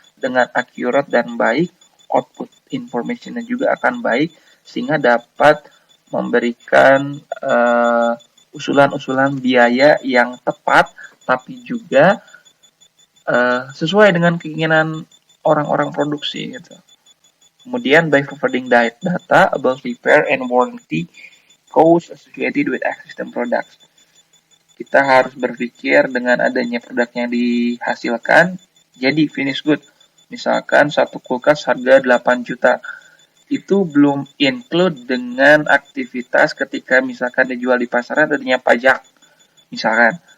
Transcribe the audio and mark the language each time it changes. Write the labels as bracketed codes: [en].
[id] Dengan akurat dan baik, output informationnya juga akan baik, sehingga dapat memberikan usulan-usulan biaya yang tepat, tapi juga sesuai dengan keinginan orang-orang produksi gitu. [en] Kemudian by providing data about repair and warranty costs associated with existing products. [id] Kita harus berpikir dengan adanya produk yang dihasilkan, jadi finish good. Misalkan satu kulkas harga 8 juta. Itu belum include dengan aktivitas ketika misalkan dijual di pasaran adanya pajak. Misalkan.